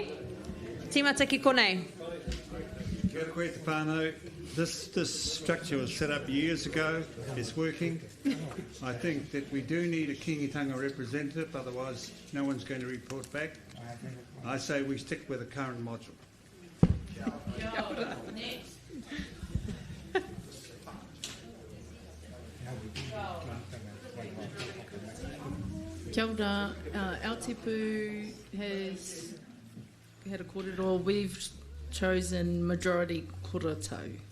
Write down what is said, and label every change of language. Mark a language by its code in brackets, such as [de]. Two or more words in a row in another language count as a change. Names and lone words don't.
[mi] Tīmata ki konei. Kia koe te whānau. [en] This structure was set up years ago. It's working. I think that we do need a kingitanga representative, otherwise no one's going to report back. I say we stick with the current module. [mi] Kia ora, [en] our tipu has had a kōrero. We've chosen majority kōrero.